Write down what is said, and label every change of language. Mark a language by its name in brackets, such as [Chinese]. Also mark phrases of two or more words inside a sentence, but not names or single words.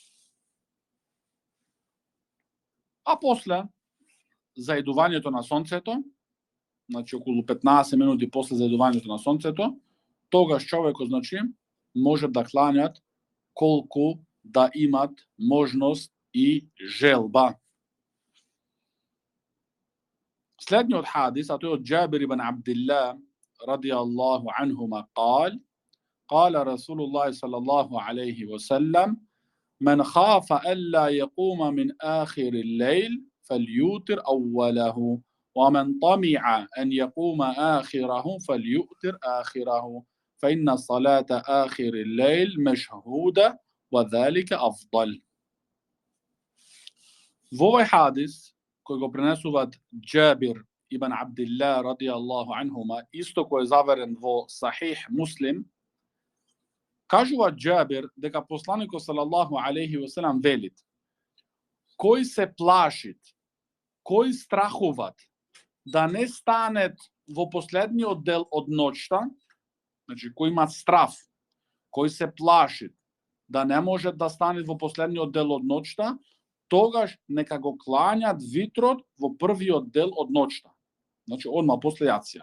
[Macedonian] А после заедувањето на сонцето, значи околу 15 минути после заедувањето на сонцето, тогаш човекот, значи, може да клањат колку да имат можност и желба. Следниот хадис, а тој од [Arabic] Џабир ибн Абдилlah رضي الله عنهما قال قال رسول الله صلى الله عليه وسلم من خاف ألا يقوم من آخر الليل فليوتر أوله ومن طمع أن يقوم آخره فليؤتر آخره فإن صلاة آخر الليل مشهودة وذلك أفضل. [Macedonian] Во овој хадис кој го пренесуваат Џабир ибн Абдилlah [Arabic] رضي الله عنهما, [Macedonian] исто кој е заверен во Сахих Муслим, кажува Џабир дека посланикот [Arabic] صلى الله عليه وسلم [Macedonian] велит: кој се плашит, кој страхуват да не станет во последниот дел од ноќта, значи кој има страф, кој се плашит да не може да стане во последниот дел од ноќта, тогаш нека го клањат витрот во првиот дел од ноќта, значи одма после јација.